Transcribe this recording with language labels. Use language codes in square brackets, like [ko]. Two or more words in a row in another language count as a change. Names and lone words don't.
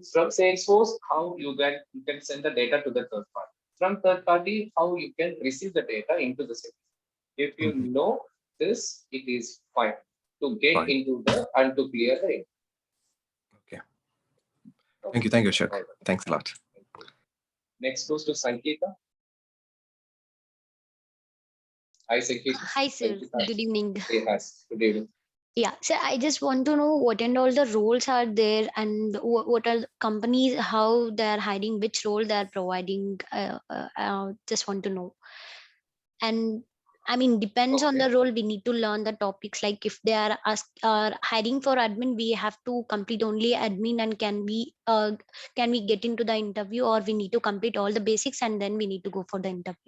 [en] from Salesforce, how you can send the data to the third party. From third party, how you can receive the data into the system. If you know this, it is fine to get Fine. into the and to clear the. Okay. Thank you. Thank you, Ashok. Right. Thanks a lot. Next goes to Sankita. Hi, Sankita. Hi, sir. Sankita. Good evening. Hey, has. Good evening. Yeah, so I just want to know what and all the roles are there and what are the companies, how they are hiring, which role they are providing. Just want to know. And I mean, depends on the role. We need to learn the topics. Like if they are hiring for admin, we have to complete only admin, and can we get into the interview, or we need to complete all the basics and then we need to go for the interview?